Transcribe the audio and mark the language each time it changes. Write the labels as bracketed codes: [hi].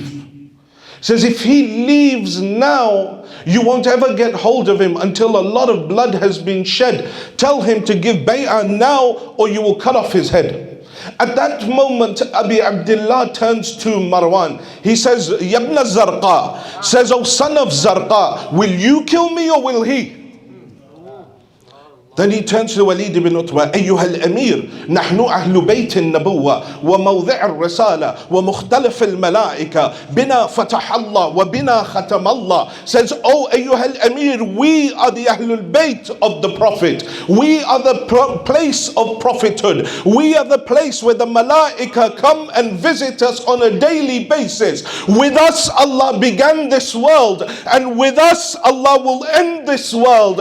[en] He says, if he leaves now, you won't ever get hold of him until a lot of blood has been shed. Tell him to give bay'ah now or you will cut off his head. At that moment, Abi Abdullah turns to Marwan. He says, [ar] Yabna Zarqa, [en] says, oh son of Zarqa, will you kill me or will he? Then he turns to Walid ibn Utbah, [ar] أيها الأمير نحن أهل بيت النبوة وموضع الرسالة ومختلف الملائكة بنا فتح الله وبنا ختم الله. [en] Says, oh [ar] أيها الأمير, [en] we are the Ahlul Bayt of the Prophet. We are the place of prophethood. We are the place where the Malaika come and visit us on a daily basis. With us Allah began this world, and with us Allah will end this world.